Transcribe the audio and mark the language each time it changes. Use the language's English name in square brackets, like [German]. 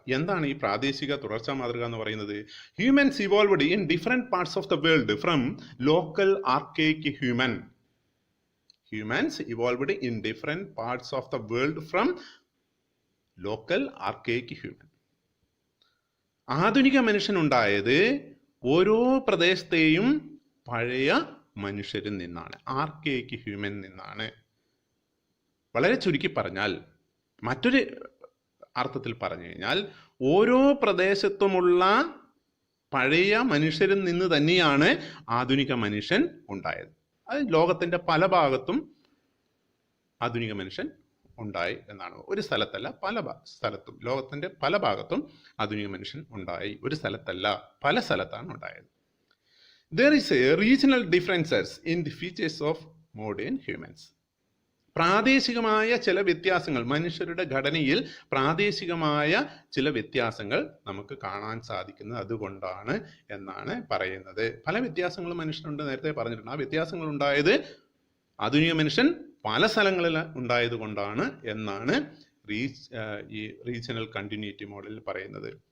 [Malayalam] എന്താണ് ഈ പ്രാദേശിക തുടർച്ചാ മാതൃക എന്ന് പറയുന്നത്? [English] Humans evolved in different parts of the world from local archaic Humans evolved in different parts of the world from local archaic human. [Malayalam] ആധുനിക മനുഷ്യനുണ്ടായത് ഓരോ പ്രദേശത്തെയും പഴയ മനുഷ്യരിൽ നിന്നാണ്, ആർക്കേക്ക് ഹ്യൂമൻ നിന്നാണ്. വളരെ ചുരുക്കി പറഞ്ഞാൽ, മറ്റൊരു അർത്ഥത്തിൽ പറഞ്ഞു കഴിഞ്ഞാൽ, ഓരോ പ്രദേശത്തുമുള്ള പഴയ മനുഷ്യരിൽ നിന്ന് തന്നെയാണ് ആധുനിക മനുഷ്യൻ ഉണ്ടായത്. അത് ലോകത്തിന്റെ പല ഭാഗത്തും ആധുനിക മനുഷ്യൻ ഉണ്ടായി എന്നാണ്. ഒരു സ്ഥലത്തല്ല, പല സ്ഥലത്തും, ലോകത്തിന്റെ പല ഭാഗത്തും ആധുനിക മനുഷ്യൻ ഉണ്ടായി. ഒരു സ്ഥലത്തല്ല, പല സ്ഥലത്താണ് ഉണ്ടായത്. [English] There is a regional differences in the features of modern humans. [Malayalam] പ്രാദേശികമായ ചില വ്യത്യാസങ്ങൾ, മനുഷ്യരുടെ ഘടനയിൽ പ്രാദേശികമായ ചില വ്യത്യാസങ്ങൾ നമുക്ക് കാണാൻ സാധിക്കുന്നത് അതുകൊണ്ടാണ് എന്നാണ് പറയുന്നത്. പല വ്യത്യാസങ്ങളും മനുഷ്യനുണ്ട്, നേരത്തെ പറഞ്ഞിട്ടുണ്ട്. ആ വ്യത്യാസങ്ങൾ ഉണ്ടായത് ആധുനിക മനുഷ്യൻ പല സ്ഥലങ്ങളിൽ ഉണ്ടായത് കൊണ്ടാണ് എന്നാണ് ഈ റീജിയണൽ കണ്ടിന്യൂറ്റി മോഡലിൽ പറയുന്നത്.